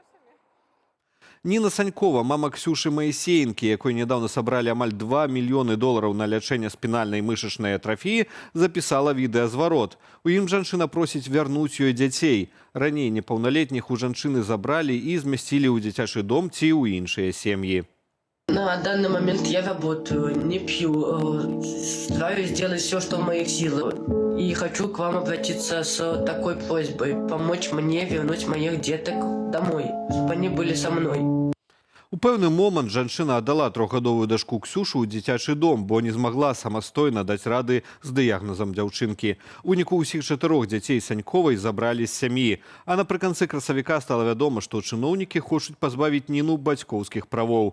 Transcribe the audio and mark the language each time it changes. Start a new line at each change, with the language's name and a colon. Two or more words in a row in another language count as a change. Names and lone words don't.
Belarusian: Ніна Санькова, мама Ксюшы Маісеенкі, якой нядаўна сабралі амаль 2 мільёны долараў на лячэнне спінальнай мышачнай атрафіі, запісала відэазварот. У ім жанчына просіць вярнуць ёй дзяцей. Раней непаўналетніх у жанчыны забралі і змясцілі ў дзіцячы дом ці ў іншыя сем'і.
Russian: На данный момент я работаю, не пью, стараюсь сделать все, что в моих силах. И хочу к вам обратиться с такой просьбой – помочь мне вернуть моих деток домой, чтобы они были со мной.
Belarusian: У пэўны момант жанчына аддала трохгадовую дачку Ксюшу ў дзіцячы дом, бо не змагла самастойна даць рады з дыягназам дзяўчынкі. У выніку ўсіх 4 дзяцей Саньковай забралі з сям'і. А напрыканцы красавіка стала вядома, што чыноўнікі хочуць пазбавіць Ніну бацькоўскіх правоў.